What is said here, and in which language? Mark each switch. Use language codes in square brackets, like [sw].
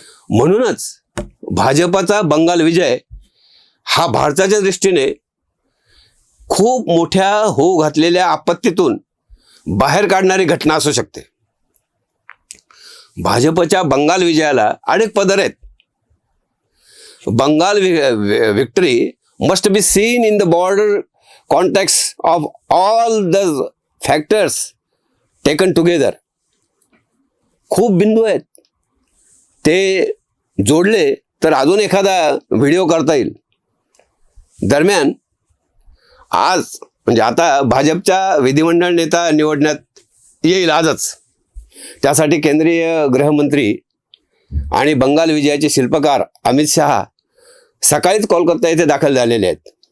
[mr] म्हणूनच भाजपाचा बंगाल विजय हा भारताच्या दृष्टीने खूप मोठ्या होऊ घातलेल्या आपत्तीतून बाहेर काढणारी घटना असू शकते. भाजपच्या बंगाल विजयाला अनेक पदर आहेत. [en] Bengal victory must be seen in the broader context of all the factors taken together. [mr] खूप बिंदू आहेत, ते जोडले तर अजून एखादा व्हिडिओ करता येईल. दरम्यान आज म्हणजे आता भाजपच्या विधिमंडळ नेता निवडण्यात येईल आजच. त्यासाठी केंद्रीय गृहमंत्री आणि बंगाल विजयाचे शिल्पकार अमित शहा सकाळीच कोलकाता येथे दाखल झालेले आहेत.